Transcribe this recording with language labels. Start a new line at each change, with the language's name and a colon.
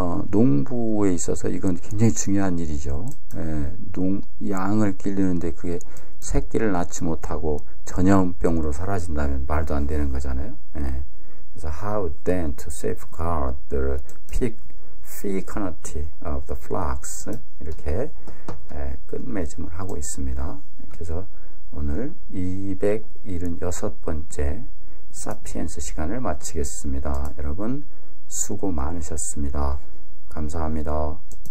Korean: 농부에 있어서 이건 굉장히 중요한 일이죠. 양을 기르는데 그게 새끼를 낳지 못하고 전염병으로 사라진다면 말도 안 되는 거잖아요. 그래서
English: how then to safeguard the fecundity of the flocks,
Korean: 이렇게 끝맺음을 하고 있습니다. 그래서 오늘 276번째 사피엔스 시간을 마치겠습니다. 여러분 수고 많으셨습니다. 감사합니다.